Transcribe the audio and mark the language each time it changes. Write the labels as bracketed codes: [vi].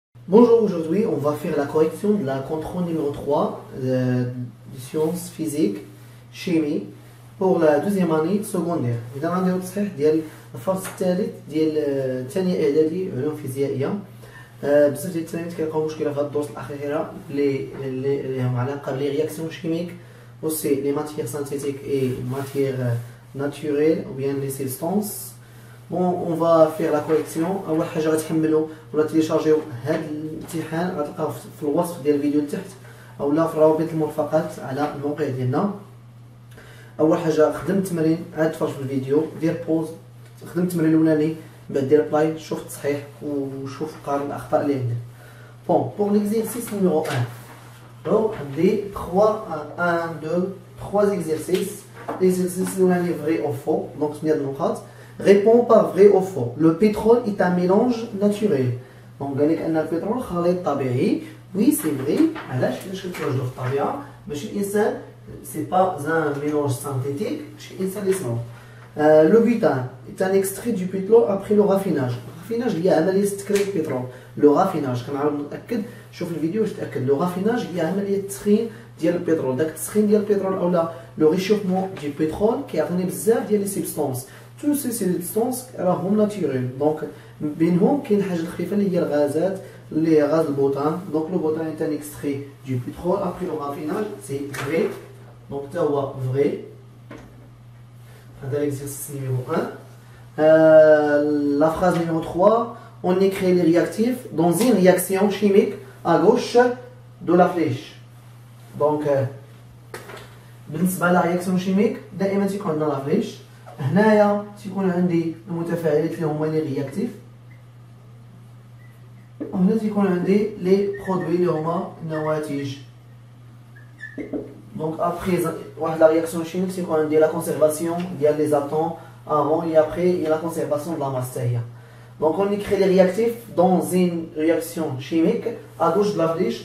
[fr] Bonjour, aujourd'hui on va faire la correction de la contrôle numéro 3 de sciences physiques, chimie pour la deuxième année secondaire. [ar] إذا غنديرو تصحيح ديال الفصل الثالث ديال ثانية إعدادي علوم فيزيائية. بزاف ديال التلاميذ كيلقاو مشكلة في هاد الدروس الأخيرة اللي هم علاقة بلي رياكسيون شيميك [fr] aussi les matières synthétiques et matières naturelles ou bien les substances. Bon, on va faire la correction. [ar] أول حاجة غتحملوا ولا تيليشارجيو هاد الامتحان غتلقاوه في الوصف ديال الفيديو لتحت أولا في روابط المرفقات على الموقع ديالنا. أول حاجة خدم التمرين، عاد تفرج في الفيديو، دير بوز، خدم التمرين الأولاني، بعد دير بلاي، شوف التصحيح وشوف قارن الأخطاء اللي عندك. [fr] Bon, pour l'exercice numéro 1. Donc, des 3 exercices. L'exercice est vrai ou faux. Donc, réponds par vrai ou faux. Le pétrole est un mélange naturel. Donc, le pétrole est طبيعي. Oui, c'est vrai. [ar] علاش كتواجدوا في الطبيعة؟ باش الإنسان [fr] c'est pas un mélange synthétique. [ar] باش الإنسان يصنعو. [fr] Le butane est un extrait du pétrole après le raffinage. [ar] الرافيناج هي عملية تكرير البترول. لو رافيناج كنعاود نتأكد، شوف الفيديو باش تأكد. لو رافيناج هي عملية تسخين ديال البترول. داك التسخين ديال البترول أولا لو ريشوفمون ديال البترول كيعطيني بزاف ديال لي سبستانس. تو سي سبستانس راهم ناتوريل. دونك بينهم كاين حاجة خفيفة اللي هي الغازات، اللي غاز البوتان. [fr] دونك لو بوتان est un extrait du pétrole après le raffinage. C'est vrai. Donc تا هو vrai. هذا l'exercice numéro 1. La phrase numéro 3, on écrit les réactifs dans une réaction chimique à gauche de la flèche. [ar] Donc, بالنسبة للرياكسيون شيميك دائما تيكون عندنا لا فليش. هنايا تيكون عندي المتفاعلات اللي هما لي رياكتيف، وهنا تيكون عندي لي برودوي اللي هما النواتج. دونك ابخي واحد لا رياكسيون شيميك تيكون عندي لا كونسيرفاسيون ديال لي اتوم [fr] avant et après il y a la conservation de la masse. Donc on écrit les réactifs dans une réaction chimique à gauche de la flèche.